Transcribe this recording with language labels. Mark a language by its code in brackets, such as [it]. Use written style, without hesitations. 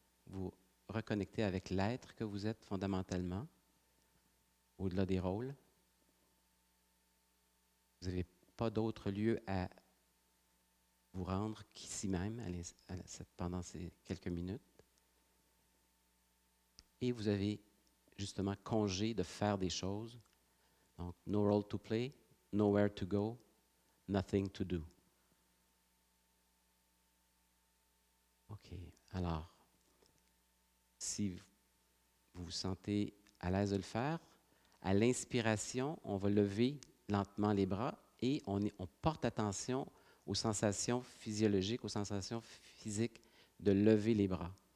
[fr] Vous reconnectez avec l'être que vous êtes fondamentalement, au-delà des rôles. Vous n'avez pas d'autre lieu à vous rendre qu'ici même pendant ces quelques minutes. Et vous avez justement congé de faire des choses. [en] Donc, no role to play, nowhere to go, nothing to do. OK. [fr] Alors, si vous vous sentez à l'aise de le faire, à l'inspiration, on va lever lentement les bras et on porte attention aux sensations physiologiques, aux sensations physiques de lever les bras.